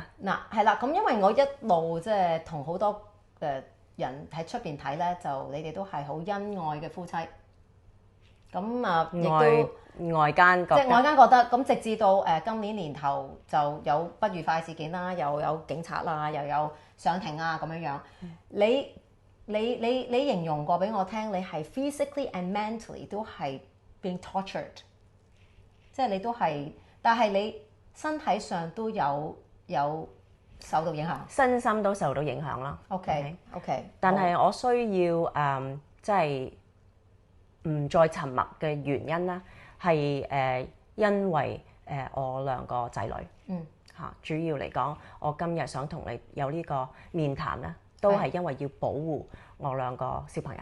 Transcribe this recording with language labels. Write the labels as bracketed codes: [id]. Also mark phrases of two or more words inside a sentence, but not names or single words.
[yue] 嗱係啦，咁因為我一路即係同好多人喺出邊睇咧，就你哋都係好恩愛嘅夫妻。咁啊，亦都外間覺得，即係外間覺得，咁直至到今年年頭就有不愉快事件啦，又有警察啦，又有上庭啊咁樣樣。你形容過俾我聽，你係 [en] physically and mentally [yue] 都係 [en] being tortured， [yue] 即係你都係，但係你身體上都有受到影響，身心都受到影響啦。 OK，但係我需要即係唔再沉默嘅原因啦，係因為我兩個仔女，主要嚟講，我今日想同你有呢個面談咧，都係因為要保護我兩個小朋友，